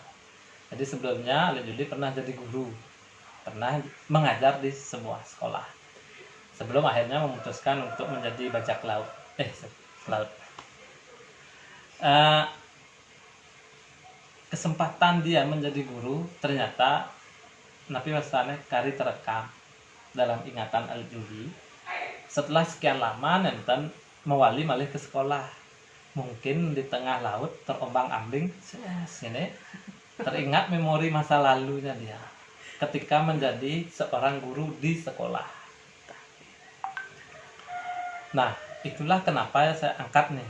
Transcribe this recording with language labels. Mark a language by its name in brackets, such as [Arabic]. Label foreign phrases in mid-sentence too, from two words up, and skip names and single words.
[Indonesian] Jadi sebelumnya Alit Juli pernah jadi guru, pernah mengajar di sebuah sekolah. Sebelum akhirnya memutuskan untuk menjadi bajak laut. Kesempatan dia menjadi guru ternyata [Balinese] napi wasane kari [Indonesian] terekam dalam ingatan Alit Juli. Setelah sekian lama [Balinese] nenten mewali malih [Indonesian] ke sekolah. Mungkin di tengah laut terombang-ambing, sini teringat memori masa lalunya dia ketika menjadi seorang guru di sekolah. Nah, itulah kenapa saya angkat nih.